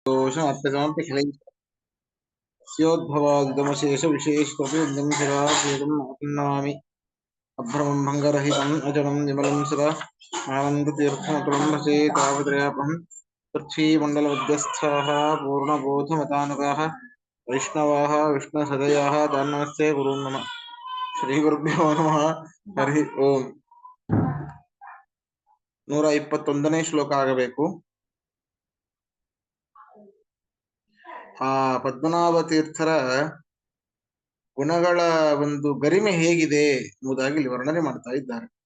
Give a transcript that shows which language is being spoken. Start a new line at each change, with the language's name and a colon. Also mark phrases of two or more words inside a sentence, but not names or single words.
Sanskrit: दोषमप्यतमपि स्योद्भवादिदमशेषविशेषत्वं सदा पूर्णम् आत्मामि अभ्रमं भङ्गरहितम् अजडं विमलं सदा आनन्दतीर्थमतुलं भजे तावद्रयापहं पृथ्वीमण्डलमध्यस्थाः पूर्णबोधमतानुगाः वैष्णवाः विष्णुहृदयाः तान् नमस्ते गुरून् नमः श्रीगुरुभ्यो नमः हरि ओम्
Kannada: 121ನೇ ಶ್ಲೋಕ ಆಗಬೇಕು. ಆ ಪದ್ಮನಾಭ ತೀರ್ಥರ ಗುಣಗಳ ಒಂದು ಗರಿಮೆ ಹೇಗಿದೆ ಎಂಬುದಾಗಿ ಇಲ್ಲಿ ವರ್ಣನೆ ಮಾಡ್ತಾ ಇದ್ದಾರೆ.